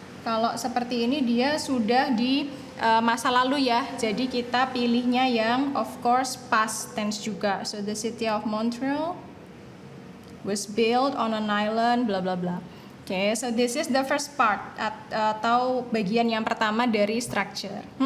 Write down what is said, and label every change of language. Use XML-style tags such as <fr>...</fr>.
<id>Kalau seperti ini dia sudah di masa lalu ya. Jadi kita pilihnya yang</id> <en>of course</en> <id>past tense juga.</id> <en>So the city of Montreal was built on an island, bla bla bla. Oke, so this is the first part</en> <id>atau bagian yang pertama dari</id> <en>structure.</en>